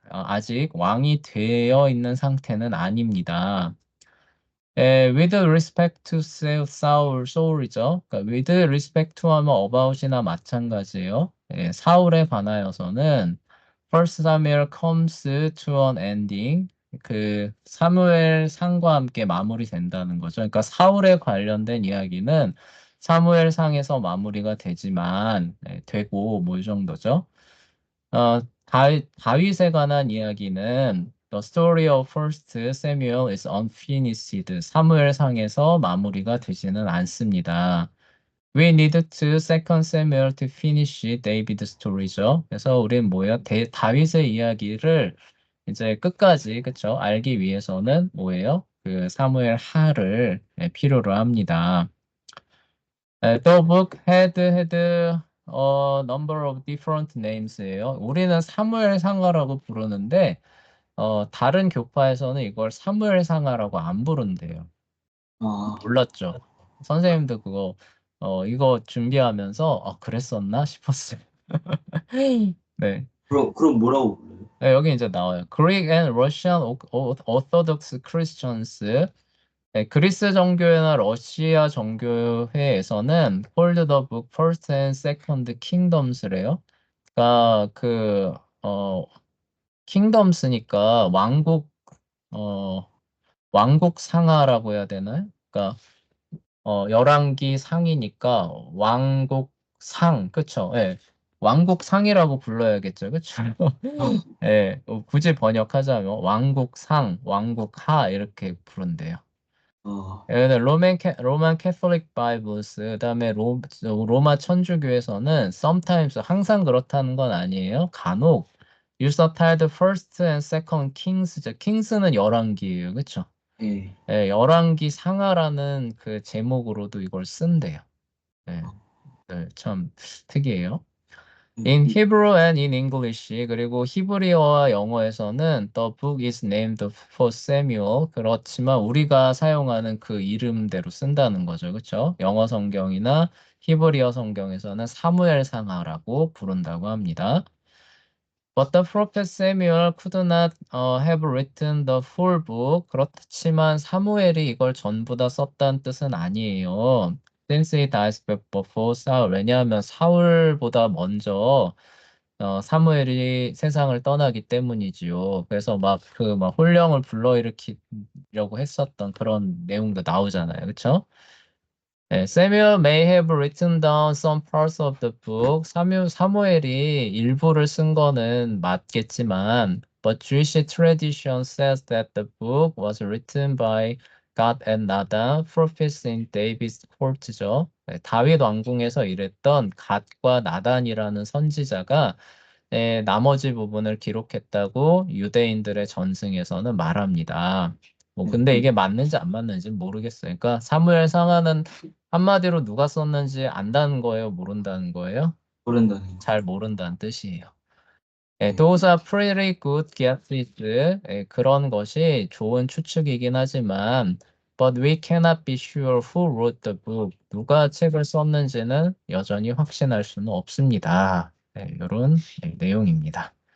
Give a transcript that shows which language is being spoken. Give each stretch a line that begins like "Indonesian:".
Korean: 아직 왕이 되어 있는 상태는 아닙니다.
English: with respect to Saul이죠.
Korean: 그러니까
English: with respect to
Korean: 하면 about이나 마찬가지예요. 사울에 관하여서는
English: First Samuel comes to an ending.
Korean: 그 사무엘 상과 함께 마무리된다는 거죠. 그러니까 사울에 관련된 이야기는 사무엘 상에서 마무리가 되지만 되고 뭐 이 정도죠. 다윗에 관한 이야기는
English: The story of First Samuel is unfinished.
Korean: 사무엘상에서 마무리가 되지는 않습니다.
English: We need to Second Samuel to finish David's story죠.
Korean: 그래서 우리는 뭐예요? 다윗의 이야기를 이제 끝까지 그쵸? 알기 위해서는 뭐예요? 그 사무엘 하를 필요로 합니다.
English: The book had a number of different names예요.
Korean: 우리는 사무엘 상하라고 부르는데 다른 교파에서는 이걸 사무엘 상하라고 안 부른대요. 아, 몰랐죠. 선생님도 그거 이거 준비하면서 그랬었나 싶었어요. 네. 그럼 뭐라고 불러요? 네, 여기 이제 나와요.
English: Greek and Russian Orthodox Christians.
Korean: 네, 그리스 정교회나 러시아 정교회에서는
English: hold the book first and second kingdoms래요.
Korean: 그러니까 kingdoms니까 어, 왕국 상하라고 해야 되나요? 그러니까 열왕기 상이니까 왕국 상, 그쵸? 예. 왕국 상이라고 불러야겠죠, 그쵸? 예, 굳이 번역하자면 왕국 상, 왕국 하 이렇게 부른대요. 아, 예, 로만 캐톨릭 바이블스, 그다음에 로마 천주교에서는 sometimes 항상 그렇다는 건 아니에요. 간혹
English: use the title first and second kings죠.
Korean: kings는 열왕기예요, 그쵸? 예. 예, 열왕기 상하라는 그 제목으로도 이걸 쓴대요. 예, 네, 참 특이해요.
English: In Hebrew and in English.
Korean: 그리고 히브리어와 영어에서는
English: The book is named for Samuel.
Korean: 그렇지만 우리가 사용하는 그 이름대로 쓴다는 거죠. 그렇죠? 영어 성경이나 히브리어 성경에서는 사무엘상하라고 부른다고 합니다.
English: But the prophet Samuel could not have written the full book.
Korean: 그렇지만 사무엘이 이걸 전부 다 썼다는 뜻은 아니에요.
English: Since he died before Saul.
Korean: 왜냐하면 사울보다 먼저 사무엘이 세상을 떠나기 때문이지요. 그래서 막 혼령을 불러일으키려고 했었던 그런 내용도 나오잖아요. 그렇죠?
English: 네, Samuel may have written down some parts of the book.
Korean: 사무엘이 일부를 쓴 거는 맞겠지만,
English: but Jewish tradition says that the book was written by God and Nathan, prophets in David's court죠.
Korean: 네, 다윗 왕궁에서 일했던 갓과 나단이라는 선지자가 나머지 부분을 기록했다고 유대인들의 전승에서는 말합니다. 근데 이게 맞는지 안 맞는지 모르겠어요. 그러니까 사무엘 상하는 한마디로 누가 썼는지 안다는 거예요, 모른다는 거예요? 모른다는 거. 잘 모른다는 뜻이에요. 네.
English: those are pretty good guesses.
Korean: 그런 것이 좋은 추측이긴 하지만,
English: but we cannot be sure who wrote the book.
Korean: 누가 책을 썼는지는 여전히 확신할 수는 없습니다. 이런 내용입니다.